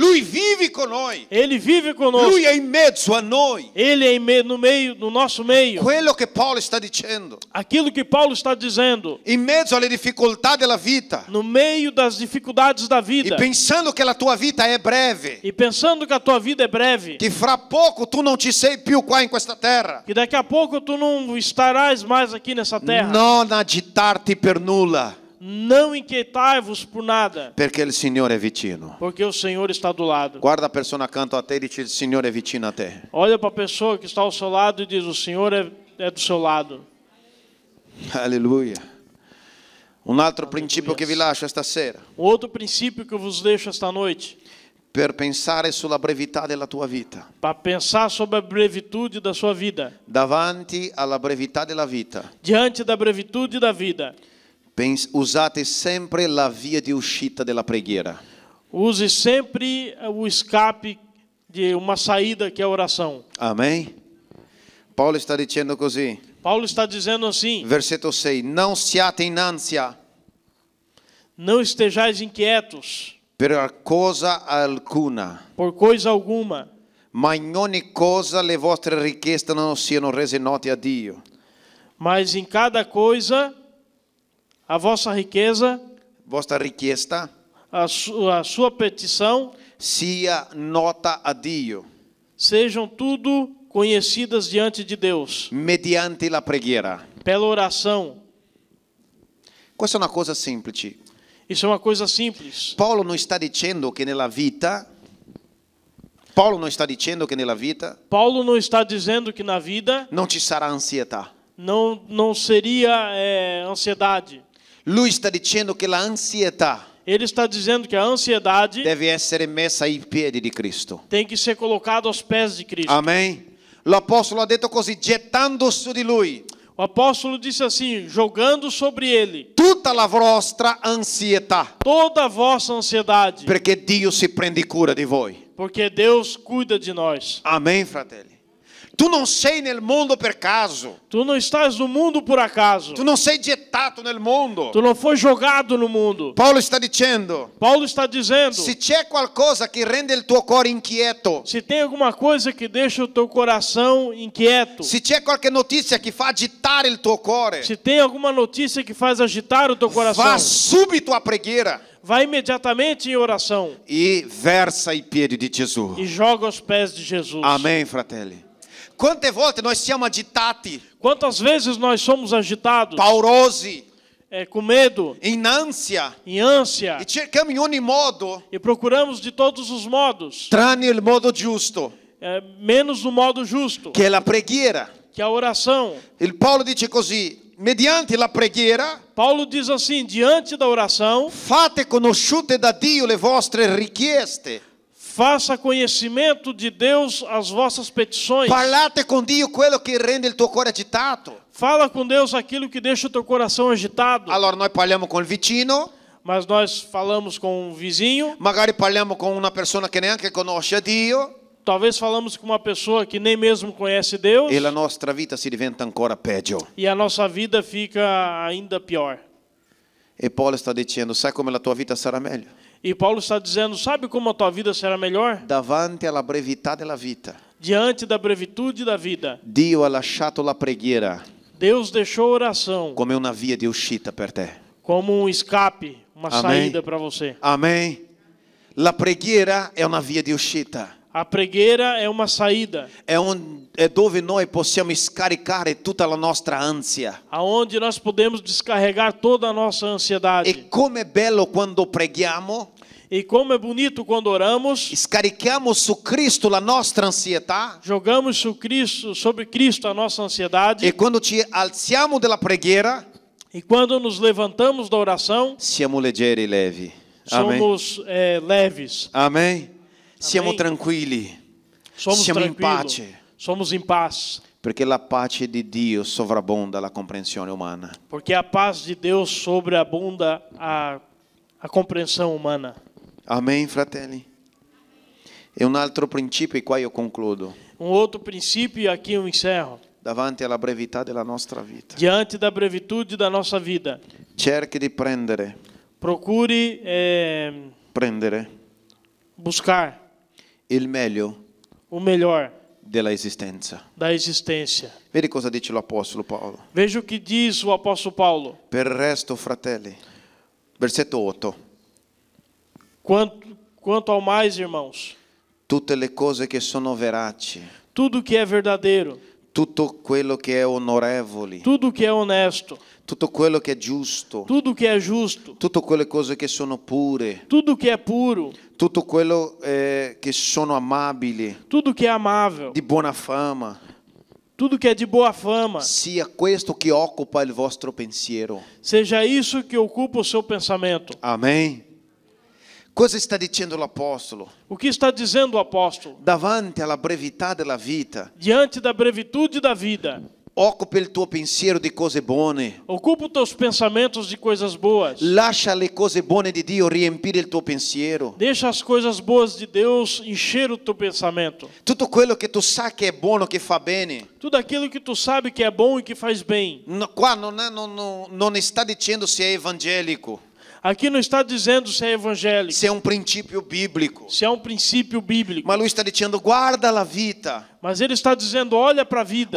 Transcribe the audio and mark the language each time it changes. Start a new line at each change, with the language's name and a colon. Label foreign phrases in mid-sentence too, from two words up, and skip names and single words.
Italian: Lui vive con noi.
Portuguese: Ele vive conosco.
Italian: Lui è in mezzo a noi.
Portuguese: Ele é no nosso meio.
Italian: Quello che Paolo sta dicendo.
Portuguese: Aquilo que Paulo está dizendo.
Italian: In mezzo alle difficoltà della vita.
Portuguese: No meio das dificuldades da E vida.
Italian: pensando che la tua vita è breve.
Portuguese: E pensando que a tua vida é breve.
Italian: Che fra poco tu non ci sei più qua in questa terra.
Portuguese: Que daqui a pouco tu não estarás mais aqui nessa terra.
Italian: Non agitarti per nulla.
Portuguese: Não inquietai-vos por nada,
Italian: Perché il Signore è vicino.
Portuguese: porque o Senhor está do lado.
Italian: Guarda a persona accanto a te e dice il Signore è vicino a te.
Portuguese: Olha para a pessoa que está ao seu lado e diz, o Senhor é do seu lado. Alleluia.
Italian: Un altro principio che vi lascio stasera.
Portuguese: Outro princípio que eu vos deixo esta noite,
Italian: Per pensare sulla brevità della tua vita.
Portuguese: para pensar sobre a brevitude da sua vida.
Italian: Davanti alla brevità della vita.
Portuguese: Diante da brevitude da vida,
Italian: Usate sempre la via di uscita della preghiera.
Portuguese: use sempre o escape de uma saída que é a oração.
Italian: Amen. Paolo sta dicendo così.
Portuguese: Paulo está dizendo assim,
Italian: Versetto 6. Non siate in ansia
Portuguese: não estejais inquietos
Italian: per cosa alcuna,
Portuguese: por coisa alguma,
Italian: ma in ogni cosa le vostre richieste non siano rese note a Dio.
Portuguese: mas em cada coisa a vossa riqueza,
Italian: Vostra richiesta
Portuguese: a sua petição,
Italian: sia nota a Dio
Portuguese: sejam tudo conhecidas diante de Deus,
Italian: mediante la preghiera.
Portuguese: pela oração.
Italian: Questa è una cosa semplice.
Portuguese: Isso é uma coisa simples.
Italian: Paolo non sta dicendo che nella vita
Portuguese: Paulo não está dizendo que na vida
Italian: non ci sarà ansietà.
Portuguese: não seria ansiedade.
Italian: Lui sta dicendo che la ansietà
Portuguese: Ele está dizendo que a ansiedade
Italian: deve essere messa ai piedi di Cristo.
Portuguese: tem que ser colocada aos pés de Cristo. Amen.
Italian: L'apostolo ha detto così, gettando su di lui
Portuguese: O apóstolo disse assim, jogando sobre ele
Italian: tutta la vostra ansietà,
Portuguese: toda a vossa ansiedade,
Italian: perché Dio si prende cura di voi.
Portuguese: porque Deus cuida de nós.
Italian: Amen, fratelli. Tu non sei nel mondo per caso.
Portuguese: Tu não estás no mundo por acaso.
Italian: Tu non sei gettato nel mondo.
Portuguese: Tu não foi jogado no mundo.
Italian: Paolo sta dicendo,
Portuguese: Paulo está dizendo,
Italian: se c'è qualcosa che rende il tuo cuore inquieto,
Portuguese: se tem alguma coisa que deixa o teu coração inquieto,
Italian: se c'è qualche notizia che fa agitare il tuo cuore,
Portuguese: se tem alguma notícia que faz agitar o teu coração,
Italian: va subito a preghiera
Portuguese: vai imediatamente em oração
Italian: e versa ai piedi di Gesù.
Portuguese: e joga aos pés de Jesus.
Italian: Amen, fratelli. Quante volte noi siamo agitati,
Portuguese: Quantas vezes nós somos agitados,
Italian: paurosi,
Portuguese: com medo,
Italian: in ansia
Portuguese: em ânsia,
Italian: e cerchiamo in ogni modo,
Portuguese: e procuramos de todos os modos,
Italian: tranne il modo giusto,
Portuguese: menos o modo justo,
Italian: che è la preghiera.
Portuguese: que é a oração.
Italian: Il Paolo dice così, mediante la preghiera
Portuguese: Paulo diz assim, diante da oração,
Italian: fate conosciute da Dio le vostre richieste.
Portuguese: faça conhecimento de Deus as vossas petições.
Italian: Parlate con Dio quello che rende il tuo cuore agitato.
Portuguese: Fala com Deus aquilo que deixa o teu coração agitado.
Italian: Allora noi parliamo con il vicino,
Portuguese: Mas nós falamos com um vizinho,
Italian: magari parliamo con una persona che neanche conosce a Dio
Portuguese: talvez falamos com uma pessoa que nem mesmo conhece Deus,
Italian: e la nostra vita si diventa ancora peggio.
Portuguese: e a nossa vida fica ainda pior.
Italian: E Paulo está dicendo, sai come la tua vita sarà meglio?
Portuguese: E Paulo está dizendo, sabe como a tua vida será melhor?
Italian: Davanti alla brevità della vita,
Portuguese: Diante da brevitude da vida,
Italian: Dio ha lasciato la preghiera
Portuguese: Deus deixou a oração
Italian: come una via di uscita per te.
Portuguese: como um escape, uma Amém. saída para você. Amen.
Italian: La preghiera è una via di uscita.
Portuguese: A pregueira é uma saída,
Italian: È dove noi possiamo scaricare tutta la nostra ansia.
Portuguese: aonde nós podemos descarregar toda a nossa ansiedade.
Italian: E come è bello quando preghiamo,
Portuguese: E como é bonito quando oramos,
Italian: scarichiamo su Cristo la nostra ansietà,
Portuguese: jogamos sobre Cristo a nossa ansiedade.
Italian: e quando ci alziamo dalla preghiera
Portuguese: E quando nos levantamos da oração,
Italian: siamo leggeri e levi. Amen.
Portuguese: somos leves,
Italian: Amen. Siamo
Portuguese: Amém.
Italian: tranquilli,
Portuguese: somos
Italian: siamo in
Portuguese: tranquilos,
Italian: pace,
Portuguese: somos em paz.
Italian: perché la pace di Dio sovrabbonda la comprensione umana.
Portuguese: Porque a paz de Deus sobreabunda a compreensão humana.
Italian: Amen, fratelli. E un altro principio, e qua io concludo.
Portuguese: Outro princípio, e aqui eu encerro.
Italian: Davanti alla brevità della nostra vita,
Portuguese: Diante da brevitude da nossa vida,
Italian: cerchi di prendere
Portuguese: procure buscar
Italian: il meglio
Portuguese: o melhor
Italian: della esistenza.
Portuguese: da existência.
Italian: Vedi cosa dice l'Apostolo Paolo?
Portuguese: Veja o que diz o apóstolo Paulo.
Italian: Per il resto, fratelli, versetto 8,
Portuguese: Quanto ao mais, irmãos,
Italian: tutte le cose che sono veraci,
Portuguese: tudo que é verdadeiro,
Italian: tutto quello che è onorevoli,
Portuguese: tudo que é honesto,
Italian: tutto quello che è giusto,
Portuguese: tudo que é justo,
Italian: tutte quelle cose che sono pure,
Portuguese: tudo que é puro,
Italian: tutto quello che sono amabili,
Portuguese: tudo que é amável,
Italian: di buona fama,
Portuguese: tudo que é de boa fama,
Italian: sia questo che occupa il vostro pensiero.
Portuguese: seja isso que ocupa o seu pensamento. Amen.
Italian: Cosa sta dicendo l'Apostolo?
Portuguese: O que está dizendo o apóstolo?
Italian: Davanti alla brevità della vita,
Portuguese: Diante da brevitude da vida,
Italian: occupa il tuo pensiero di cose buone.
Portuguese: ocupa os teus pensamentos de coisas boas.
Italian: Lascia le cose buone di Dio riempire il tuo pensiero.
Portuguese: Deixa as coisas boas de Deus encher o teu pensamento.
Italian: Tutto quello che tu sai che è buono, che fa bene.
Portuguese: Tudo aquilo que tu sabe que é bom e que faz bem.
Italian: Qua non sta dicendo se è evangelico,
Portuguese: Aqui não está dizendo se é evangélico,
Italian: se è un principio biblico,
Portuguese: se é um princípio bíblico.
Italian: ma lui sta dicendo guarda la vita,
Portuguese: Mas ele está dizendo, olha para a vida,